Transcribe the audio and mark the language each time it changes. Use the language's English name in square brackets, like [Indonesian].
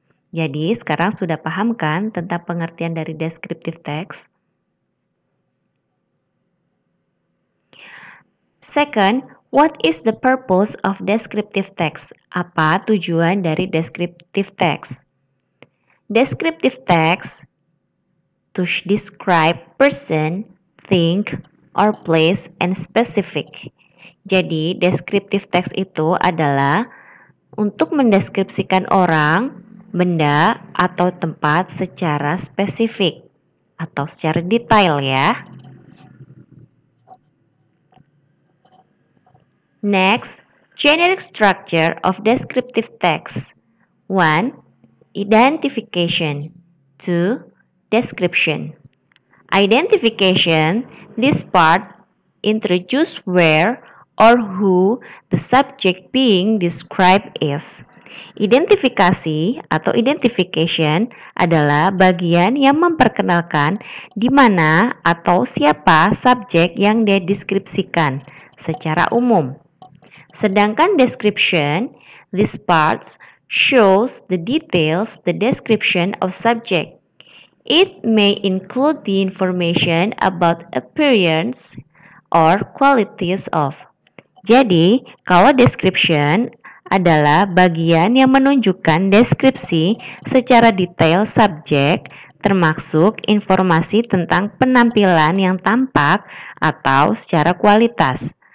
[Indonesian] Jadi, sekarang sudah paham kan tentang pengertian dari descriptive text? [English] Second, what is the purpose of descriptive text? [Indonesian] Apa tujuan dari descriptive text? [English] Descriptive text to describe person, thing, or place and specific. [Indonesian] Jadi, descriptive text itu adalah untuk mendeskripsikan orang, benda, atau tempat secara spesifik atau secara detail ya. [English] Next, generic structure of descriptive text. 1. Identification. 2. Description. Identification, this part introduce where or who the subject being described is. [Indonesian] Identifikasi atau identification adalah bagian yang memperkenalkan di mana atau siapa subjek yang dideskripsikan secara umum. Sedangkan [English] description, this part shows the details, the description of subject. It may include the information about appearance or qualities of. [Indonesian] Jadi, kalau description adalah bagian yang menunjukkan deskripsi secara detail subjek, termasuk informasi tentang penampilan yang tampak atau secara kualitas.